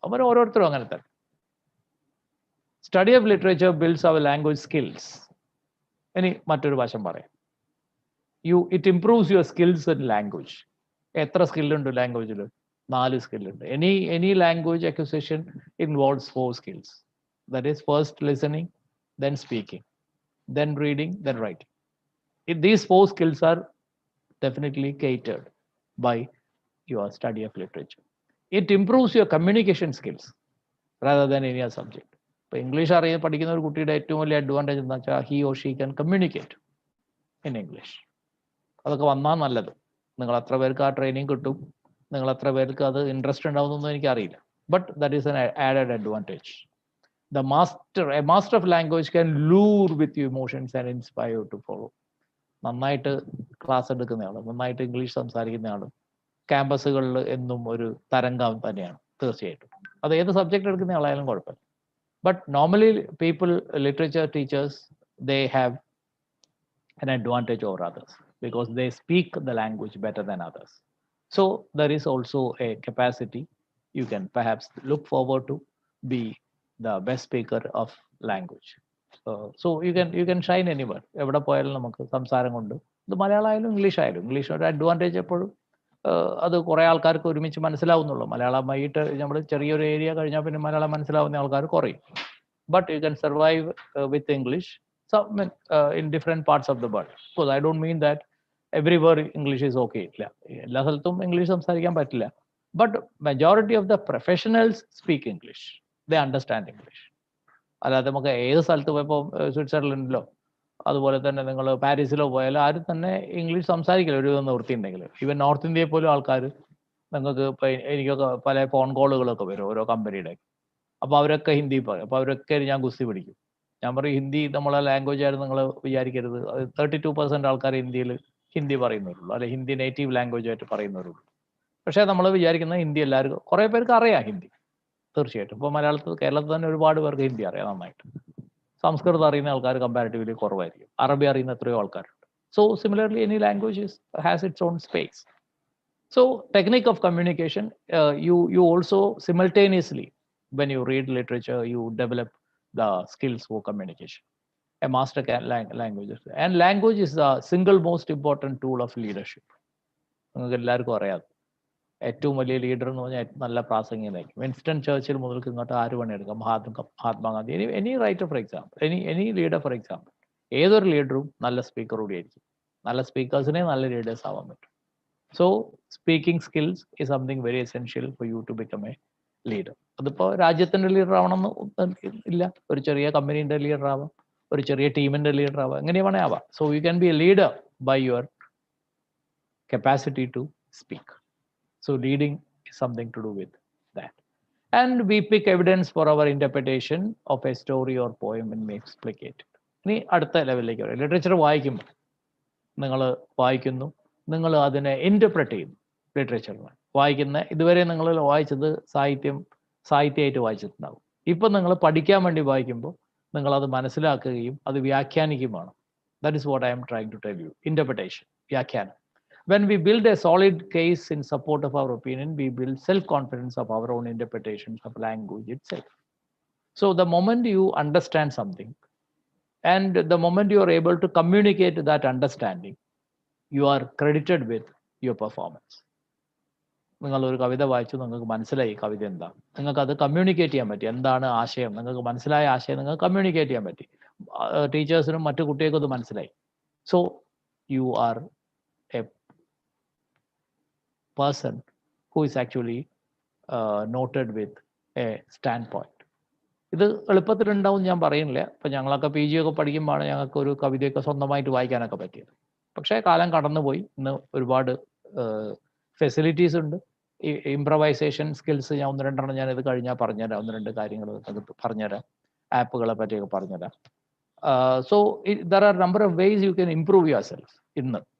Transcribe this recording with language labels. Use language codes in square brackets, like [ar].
[ml] അവർ ഓരോരുത്തരും അങ്ങനെ തന്നെ. [en] Study of literature builds അവർ language skills. [ml] ഇനി മറ്റൊരു വശം പറയാം. [en] It improves your skills in language. [ml] എത്ര സ്കില്ലുണ്ട് ലാംഗ്വേജിൽ? 4 സ്കില്ലുണ്ട്. [en] Any language acquisition involves 4 skills. That is, first listening, then speaking, then reading, then writing. These 4 skills are definitely catered by your study of literature. It improves your communication skills rather than any other subject. [ml] ഇപ്പോൾ English പഠിക്കുന്ന ഒരു കുട്ടിയുടെ ഏറ്റവും വലിയ advantage എന്താ വെച്ചാൽ [en] He or she can communicate in English. [ml] അതൊക്കെ വന്നാൽ നല്ലത്. നിങ്ങൾ എത്ര പേർക്ക് ആ ട്രെയിനിങ് കിട്ടും, നിങ്ങൾ എത്ര പേർക്ക് അത് ഇൻട്രസ്റ്റ് ഉണ്ടാവുന്നൊന്നും എനിക്കറിയില്ല. [en] But that is an added advantage. A master of language can lure with your emotions and inspire you to follow. [ml] നന്നായിട്ട് ക്ലാസ് എടുക്കുന്നയാൾ, നന്നായിട്ട് ഇംഗ്ലീഷ് സംസാരിക്കുന്നയാൾ ക്യാമ്പസുകളിൽ എന്നും ഒരു തരംഗം തന്നെയാണ് തീർച്ചയായിട്ടും. അത് ഏത് സബ്ജക്ട് എടുക്കുന്ന ആളായാലും കുഴപ്പമില്ല. [en] But normally literature teachers they have an advantage over others because they speak the language better than others. So there is also a capacity you can perhaps look forward to be the best speaker of language. So you can shine anywhere. [ml] എവിടെ പോയാലും നമുക്ക് സംസാരം കൊണ്ട്, ഇത് മലയാളം ആയാലും English ആയാലും. ഇംഗ്ലീഷിനൊരു advantage എപ്പോഴും അത് കുറേ ആൾക്കാർക്ക് ഒരുമിച്ച് മനസ്സിലാവുന്നുള്ളൂ. മലയാളമായിട്ട് നമ്മൾ ചെറിയൊരു ഏരിയ കഴിഞ്ഞാൽ പിന്നെ മലയാളം മനസ്സിലാവുന്ന ആൾക്കാർ കുറയും. [en] But you can survive with English in different parts of the world. Because I don't mean that everywhere English is okay. [ml] ഇല്ല, എല്ലാ സ്ഥലത്തും ഇംഗ്ലീഷ് സംസാരിക്കാൻ പറ്റില്ല. [en] But majority of the professionals speak English. They understand English. [ml] അല്ലാതെ നമുക്ക് ഏത് സ്ഥലത്ത് പോയപ്പോൾ സ്വിറ്റ്സർലൻഡിലോ അതുപോലെ തന്നെ നിങ്ങൾ പാരീസിലോ പോയാലും ആരും തന്നെ ഇംഗ്ലീഷ് സംസാരിക്കില്ല ഒരു നിവൃത്തി ഉണ്ടെങ്കിൽ. ഈവൻ നോർത്ത് ഇന്ത്യയിൽ പോലും ആൾക്കാർ, നിങ്ങൾക്ക് ഇപ്പം എനിക്കൊക്കെ പല ഫോൺ കോളുകളൊക്കെ വരും ഓരോ കമ്പനിയുടെ. അപ്പോൾ അവരൊക്കെ ഹിന്ദി പറയും. അപ്പോൾ അവരൊക്കെ ഞാൻ ഗുസ്തി പിടിക്കും. ഞാൻ പറയും ഹിന്ദി നമ്മളെ ലാംഗ്വേജ് ആയിരുന്നു നിങ്ങൾ വിചാരിക്കരുത്. 32% ആൾക്കാർ ഇന്ത്യയിൽ ഹിന്ദി പറയുന്നവരുള്ളൂ, അല്ലെ ഹിന്ദി നേറ്റീവ് ലാംഗ്വേജ് ആയിട്ട് പറയുന്നവരുള്ളൂ. പക്ഷേ നമ്മൾ വിചാരിക്കുന്ന ഹിന്ദി എല്ലാവർക്കും, കുറേ പേർക്ക് അറിയാം ഹിന്ദി തീർച്ചയായിട്ടും. ഇപ്പോൾ കേരളത്തിൽ തന്നെ ഒരുപാട് പേർക്ക് ഹിന്ദി അറിയാം നന്നായിട്ട്. സംസ്കൃതം അറിയുന്ന ആൾക്കാർ കമ്പാരിറ്റീവ്ലി കുറവായിരിക്കും. അറബി അറിയുന്ന എത്രയോ ആൾക്കാരുണ്ട്. [en] So similarly any language has its own space. So technique of communication, you also simultaneously, when you read literature, you develop the skills for communication. A master language, and language is the single most important tool of leadership. [ml] നിങ്ങൾക്ക് എല്ലാവർക്കും അറിയാം, ഏറ്റവും വലിയ leader എന്ന് പറഞ്ഞാൽ നല്ല പ്രാസംഗികനായിരിക്കും. Winston Churchill മുതൽക്ക് ഇങ്ങോട്ട് ആര് പണിയെടുക്കാം, Mahatma Gandhi, any writer for example, any leader for example. ഏതൊരു ലീഡറും നല്ല സ്പീക്കർ കൂടിയായിരിക്കും. നല്ല സ്പീക്കേഴ്സിനെ നല്ല ലീഡേഴ്സ് ആവാൻ പറ്റും. [en] So speaking skills is something very essential for you to become a leader. [ml] അതിപ്പോൾ രാജ്യത്തിൻ്റെ ലീഡർ ആവണമെന്ന് ഇല്ല, ഒരു ചെറിയ കമ്പനീൻ്റെ ലീഡർ ആവാം, ഒരു ചെറിയ ടീമിൻ്റെ ലീഡർ ആവാം, എങ്ങനെ വേണേ ആവാം. [en] So you can be a leader by your capacity to speak. So leading is something to do with that. And we pick evidence for our interpretation of a story or poem and we explicate it. [ml] ഇനി അടുത്ത ലെവലിലേക്ക് വരാം. Literature വായിക്കുമ്പോൾ നിങ്ങൾ വായിക്കുന്നു, നിങ്ങൾ അതിനെ interpret ചെയ്യുന്നു. ലിറ്ററേച്ചറിന് വായിക്കുന്ന ഇതുവരെ നിങ്ങൾ വായിച്ചത് സാഹിത്യമായിട്ട് വായിച്ചിട്ടുണ്ടാവും. ഇപ്പം നിങ്ങൾ പഠിക്കാൻ വേണ്ടി വായിക്കുമ്പോൾ നിങ്ങളത് മനസ്സിലാക്കുകയും അത് വ്യാഖ്യാനിക്കുകയും വേണം. [en] That is what I am trying to tell you. Interpretation, വ്യാഖ്യാനം. When we build a solid case in support of our opinion, we build self-confidence of our own interpretations of language itself. So the moment you understand something and the moment you are able to communicate that understanding, you are credited with your performance. [ml] നിങ്ങളൊരു കവിത വായിച്ചു, നിങ്ങൾക്ക് മനസ്സിലായി കവിത എന്താ, നിങ്ങൾക്ക് അത് communicate ചെയ്യാൻ പറ്റി. എന്താണ് ആശയം, നിങ്ങൾക്ക് മനസ്സിലായ ആശയം നിങ്ങൾക്ക് കമ്മ്യൂണിക്കേറ്റ് ചെയ്യാൻ പറ്റി. ടീച്ചേഴ്സിനും മറ്റു കുട്ടികൾക്കും അത് മനസ്സിലായി. [en] So you are a person who is actually noted with a standpoint. [ml] ഇത് എളുപ്പത്തിലുണ്ടാവും ഞാൻ പറയുന്നില്ല. ഇപ്പം ഞങ്ങളൊക്കെ PG ഒക്കെ പഠിക്കുമ്പോഴാണ് ഞങ്ങൾക്ക് ഒരു കവിതയൊക്കെ സ്വന്തമായിട്ട് വായിക്കാനൊക്കെ പറ്റിയത്. പക്ഷേ കാലം കടന്നുപോയി. ഇന്ന് ഒരുപാട് ഫെസിലിറ്റീസ് ഉണ്ട്. ഈ ഇംപ്രവൈസേഷൻ സ്കിൽസ് ഞാൻ 1-2 ഞാൻ ഇത് കഴിഞ്ഞാൽ പറഞ്ഞുതരാം. 1-2 കാര്യങ്ങൾ പറഞ്ഞുതരാം. ആപ്പുകളെ പറ്റിയൊക്കെ പറഞ്ഞുതരാം. [en] So there are number of ways you can improve your self ഇന്ന്.